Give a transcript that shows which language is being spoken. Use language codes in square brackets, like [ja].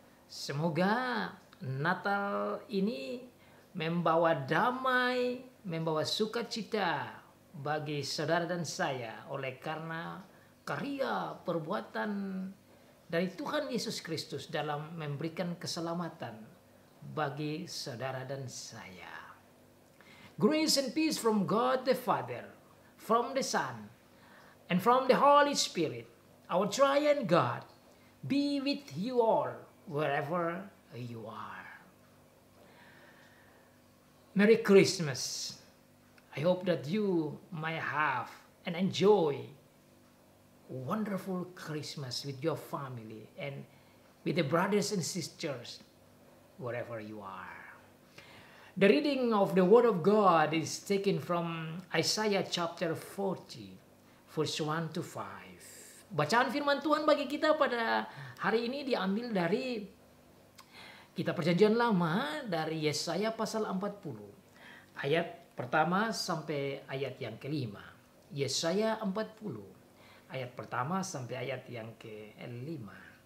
[id] Semoga Natal ini membawa damai, membawa sukacita bagi saudara dan saya oleh karena karya perbuatan dari Tuhan Yesus Kristus dalam memberikan keselamatan bagi saudara dan saya. [en] Grace and peace from God the Father, from the Son, and from the Holy Spirit, our triune God, be with you all wherever you are. Merry Christmas. I hope that you might have and enjoy a wonderful Christmas with your family and with the brothers and sisters wherever you are. The reading of the Word of God is taken from Isaiah chapter 40, verse 1 to 5. [id] Bacaan firman Tuhan bagi kita pada hari ini diambil dari kitab Perjanjian Lama, dari Yesaya pasal 40 ayat pertama sampai ayat yang kelima. Yesaya 40 ayat pertama sampai ayat yang kelima.